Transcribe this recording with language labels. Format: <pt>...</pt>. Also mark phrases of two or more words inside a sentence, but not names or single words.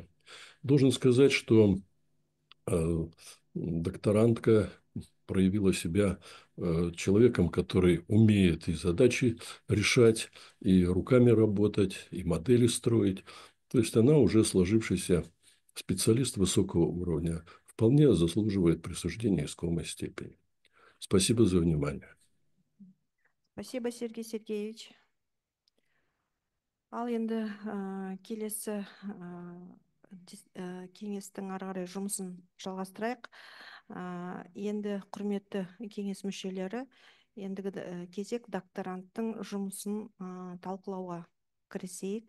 <ru>Должен сказать, что докторантка проявила себя человеком, который умеет и задачи решать, и руками работать, и модели строить. То есть она уже сложившийся специалист высокого уровня, вполне заслуживает присуждения искомой степени. Спасибо за внимание. Спасибо, Сергей Сергеевич.</ru> <kk>Ал енді келесі кеңестің ары қарай жұмысын жалғастырайық. Енді құрметті кеңес мүшелері, ендігі кезек докторанттың жұмысын талқылауға кірісейік.</kk>